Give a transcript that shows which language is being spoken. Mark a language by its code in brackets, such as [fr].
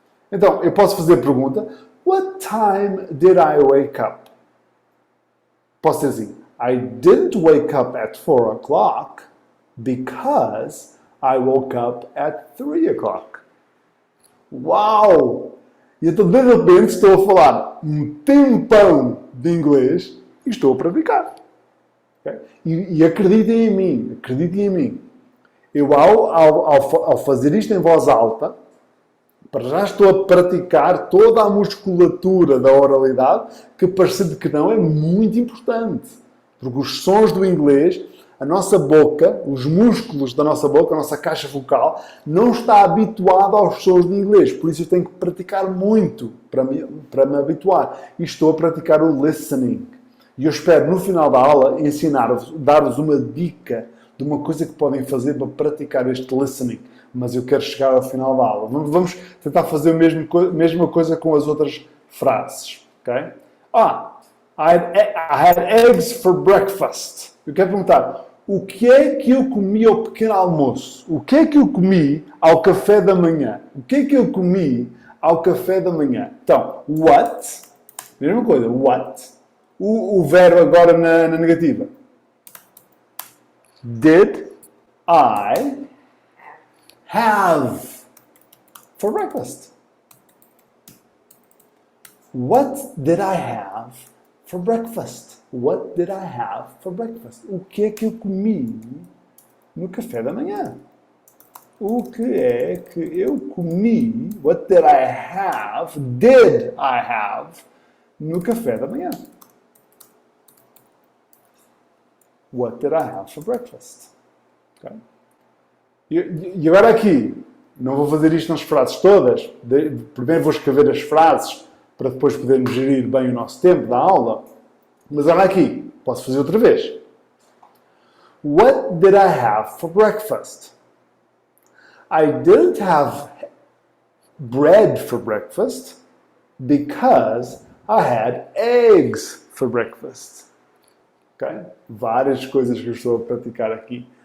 [pt] Então, eu posso fazer a pergunta: [en] What time did I wake up? [pt] Posso dizer assim: [en] I didn't wake up at 4 o'clock because I woke up at 3 o'clock. [pt] Uau! E então, de repente, estou a falar um tempão de inglês e estou a praticar. Okay? E acreditem em mim. Eu, ao fazer isto em voz alta, para já estou a praticar toda a musculatura da oralidade, que parecendo que não é muito importante. Porque os sons do inglês, a nossa boca, os músculos da nossa boca, a nossa caixa vocal, não está habituada aos sons do inglês. Por isso eu tenho que praticar muito para me habituar. E estou a praticar o listening. E eu espero, no final da aula, ensinar-vos, dar-vos uma dica de uma coisa que podem fazer para praticar este listening. Mas eu quero chegar ao final da aula. Vamos tentar fazer a mesma coisa com as outras frases. [en] Okay? I had eggs for breakfast. [pt] Eu quero perguntar, o que é que eu comi ao pequeno almoço? O que é que eu comi ao café da manhã? O que é que eu comi ao café da manhã? Então, what? Mesma coisa, what? O verbo agora na negativa. [en] Did I have for breakfast? What did I have for breakfast? What did I have for breakfast? [pt] O que é que eu comi no café da manhã? O que é que eu comi? [en] What did I have? Did I have [pt] no café da manhã? [en] What did I have for breakfast? Okay. [pt] E agora aqui, não vou fazer isto nas frases todas. Primeiro vou escrever as frases para depois podermos gerir bem o nosso tempo da aula. Mas olha aqui, posso fazer outra vez. [en] What did I have for breakfast? I didn't have bread for breakfast because I had eggs for breakfast. Okay? [pt] Várias coisas que eu estou a praticar aqui.